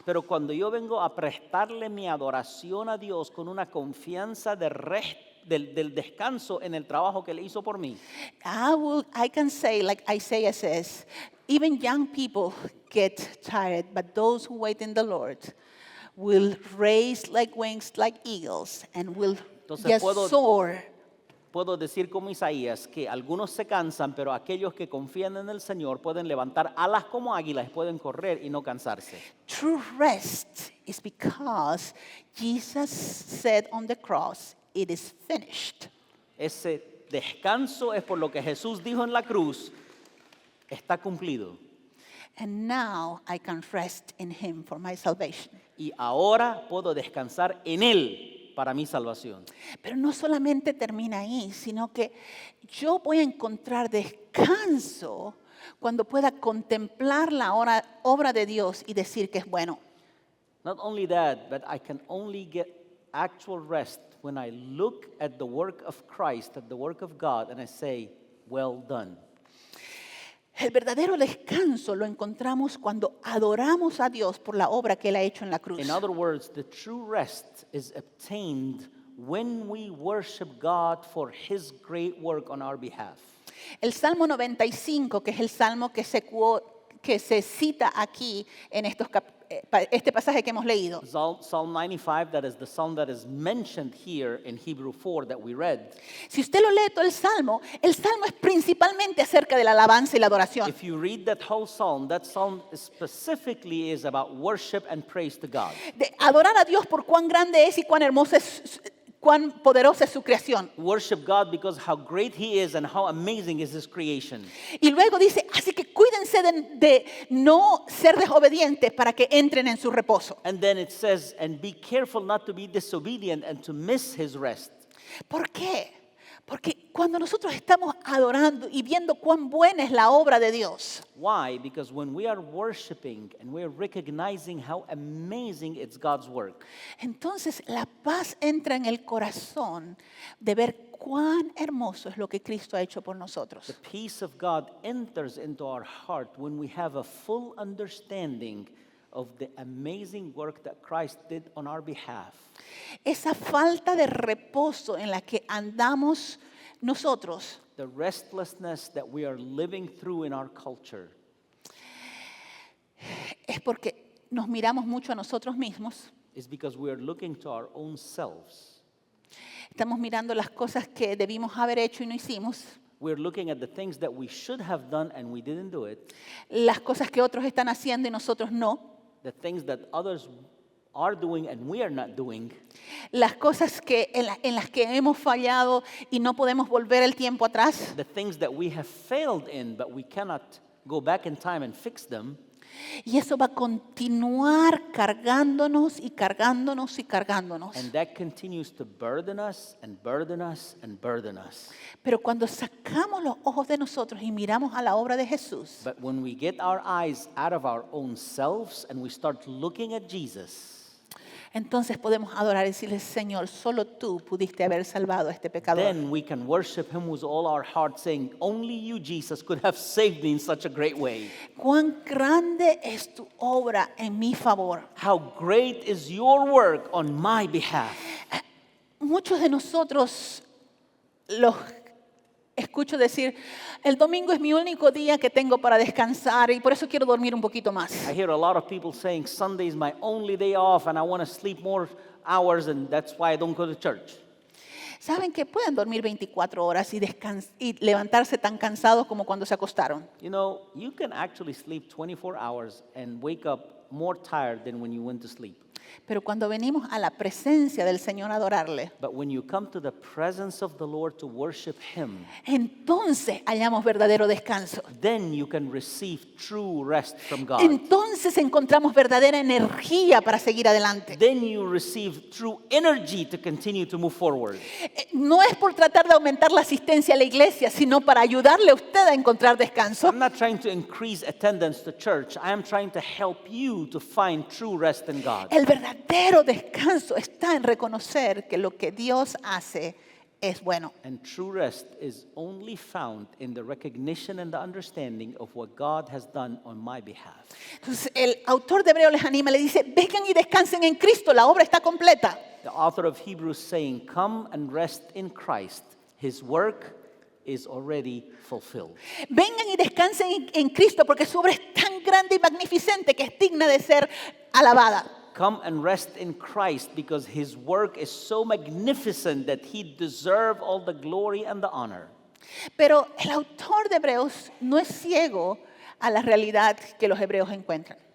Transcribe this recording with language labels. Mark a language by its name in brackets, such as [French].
[Spanish] Pero cuando yo vengo a prestarle mi adoración a Dios con una confianza del descanso en el trabajo que Él hizo por mí, [English] I can say, like Isaiah says, even young people get tired, but those who wait in the Lord will raise like wings like eagles and will [Spanish] Entonces, [English] just soar. [Spanish] puedo decir como Isaías que algunos se cansan, pero aquellos que confían en el Señor pueden levantar alas como águilas, pueden correr y no cansarse. [English] True rest is because Jesus said on the cross, it is finished. [Spanish] Ese descanso es por lo que Jesús dijo en la cruz, está cumplido. [English] And now I can rest in Him for my salvation. [Spanish] Y ahora puedo descansar en Él para mi salvación. Pero no solamente termina ahí, sino que yo voy a encontrar descanso cuando pueda contemplar la obra de Dios y decir que es bueno. [English] Not only that, but I can only get actual rest when I look at the work of Christ, at the work of God, and I say, well done. [Spanish] El verdadero descanso lo encontramos cuando adoramos a Dios por la obra que Él ha hecho en la cruz. [English] In other words, the true rest is obtained when we worship God for His great work on our behalf. [Spanish] El Salmo 95, que es el salmo que se cita aquí en este pasaje que hemos leído. [English] Psalm 95, that is the psalm that is mentioned here in Hebrew 4 that we read. [Spanish] Si usted lo lee todo el salmo es principalmente acerca de la alabanza y la adoración. [English] If you read that psalm specifically is about worship and praise to God. [Spanish] De adorar a Dios por cuán grande es y cuán hermosa cuán poderosa es su creación. [English] Worship God because how great He is and how amazing is His creation. [Spanish] Y luego dice, así que cuídense de no ser desobedientes para que entren en su reposo. [English] And then it says, and be careful not to be disobedient and to miss His rest. [Spanish] ¿Por qué? Porque cuando nosotros estamos adorando y viendo cuán buena es la obra de Dios, [English] Why? Because when we are worshiping and we are recognizing how amazing it's God's work, [Spanish] entonces la paz entra en el corazón de ver cuán hermoso es lo que Cristo ha hecho por [English] the [Spanish] nosotros. [English] peace of God enters into our heart when we have a full understanding of the amazing work that Christ did on our behalf. [Spanish] Esa falta de reposo en la que andamos nosotros [English] The restlessness that we are living through in our culture [Spanish] es porque nos miramos mucho a nosotros mismos. [English] is because we are looking to our own selves. [Spanish] Estamos mirando las cosas que debimos haber hecho y no hicimos, [English] We're looking at the things that we should have done and we didn't do it, [Spanish] las cosas que otros están haciendo y nosotros no, [English] the things that others are doing and we are not doing, [Spanish] las cosas en las que hemos fallado y no podemos volver el tiempo atrás. [English] the things that we have failed in but we cannot go back in time and fix them. [Spanish] Y eso va a continuar cargándonos y cargándonos y cargándonos. [English] And that continues to burden us and burden us and burden us. [Spanish] Pero cuando sacamos los ojos de nosotros y miramos a la obra de Jesús, [English] But when we get our eyes out of our own selves and we start looking at Jesus, [Spanish] entonces podemos adorar y decirle, Señor, solo tú pudiste haber salvado a este pecador. [English] then we can worship Him with all our heart, saying, only you, Jesus, could have saved me in such a great way. [Spanish] Cuán grande es tu obra en mi favor. [English] How great is your work on my behalf. [Spanish] Muchos de nosotros los escucho decir, el domingo es mi único día que tengo para descansar y por eso quiero dormir un poquito más. [English] I hear a lot of people saying, Sunday is my only day off and I want to sleep more hours and that's why I don't go to church. [Spanish] ¿Saben que pueden dormir 24 horas y levantarse tan cansados como cuando se acostaron? [English] You know, you can actually sleep 24 hours and wake up more tired than when you went to sleep. [Spanish] Pero cuando venimos a la presencia del Señor a adorarle, [English] But when you come to the presence of the Lord to worship Him, [Spanish] entonces hallamos verdadero descanso. [English] then you can receive true rest from God. [Spanish] Entonces encontramos verdadera energía para seguir adelante. [English] Then you receive true energy to continue to move forward. [Spanish] No es por tratar de aumentar la asistencia a la iglesia, sino para ayudarle a usted a encontrar descanso. [English] I'm not trying to increase attendance to church. I am trying to help you to find true rest in God. [Spanish] El verdadero descanso está en reconocer que lo que Dios hace es bueno. [English] And true rest is only found in the recognition and the understanding of what God has done on my behalf. [Spanish] Entonces el autor de Hebreo les anima, le dice, vengan y descansen en Cristo, la obra está completa. [English] The author of Hebrews saying, "Come and rest in Christ. His work is already fulfilled." [Spanish] Vengan y descansen en Cristo porque su obra es tan grande y magnificente que es digna de ser alabada. [English] Come and rest in Christ because His work is so magnificent that He deserves all the glory and the honor. [Spanish] Pero el autor de Hebreos no es ciego a la realidad que los hebreos encuentran.